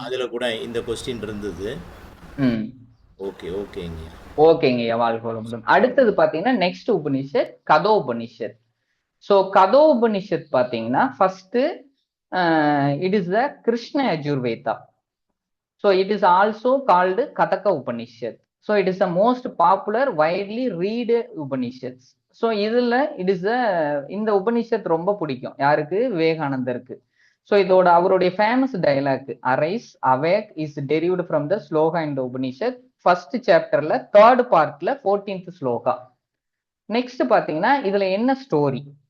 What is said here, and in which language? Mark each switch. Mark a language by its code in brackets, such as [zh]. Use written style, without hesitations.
[ta] அதுல கூட இந்த கொஸ்டின் இருந்தது. ம் ஓகே, ஓகேங்க. ஓகேங்க ஐயா, வாழ்க வளமுடன். அடுத்தது பாத்தீங்கன்னா நெக்ஸ்ட் உபனிஷத் கதோபனிஷத். ஸோ கதோபனிஷத் பாத்தீங்கன்னா [en] First it is the Krishna Yajurveda. So it is also called Kataka Upanishad. So it is the most popular, widely read Upanishads. [ta] So இதுல இட் இஸ் இந்த உபனிஷத் ரொம்ப பிடிக்கும் யாருக்கு? விவேகானந்தருக்கு. [en] So இதோட அவருடைய famous dialogue arise awake is derived from the shloka இந்த உபனிஷத். [ta] First சாப்டர்ல third பார்ட்ல 14th ஸ்லோகா. நெக்ஸ்ட் பாத்தீங்கன்னா இதுல என்ன ஸ்டோரி?